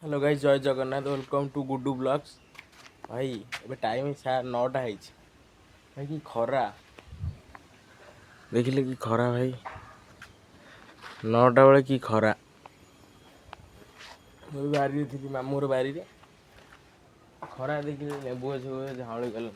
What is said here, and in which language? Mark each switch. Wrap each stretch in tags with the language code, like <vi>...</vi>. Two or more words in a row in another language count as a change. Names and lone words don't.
<en>hello guys,</en> <or>ଜୟ ଜଗନ୍ନାଥ।</or> <en>welcome to Guddu Vlogs.</en> <or>भाई ଏବେ ଟାଇମ୍ 9ଟା ହେଇଛି। ଭାଇ କି ଖରା ଦେଖିଲେ, କି ଖରା ଭାଇ। 9ଟା ବେଳେ କି ଖରା। ମୁଁ ବି ବାରିରେ ଥିଲି, ମାମୁଁର ବାରିରେ। ଖରା ଦେଖିଲେ ଲେମ୍ବୁ ଗଛ ଝାଉଁଳି ଗଲାଣି।</or>